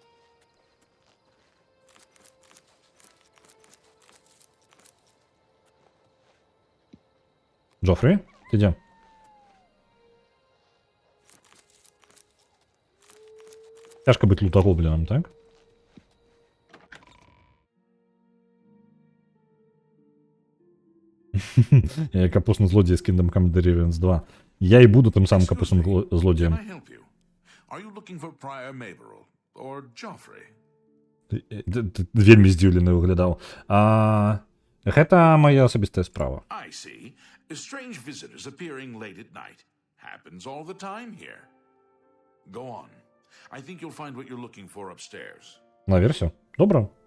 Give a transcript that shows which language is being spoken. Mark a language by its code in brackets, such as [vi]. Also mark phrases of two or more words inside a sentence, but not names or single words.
[be] Джофрі, ты дзе? Цяжка быць лутагоблінам, так? Я капусны злодзей з Kingdom Come Deliverance 2. Я і буду тим самым капусным злодзеем. Вельмі здзіўлены выглядаў. Гэта моя асабістая справа. Наверсе? Добра.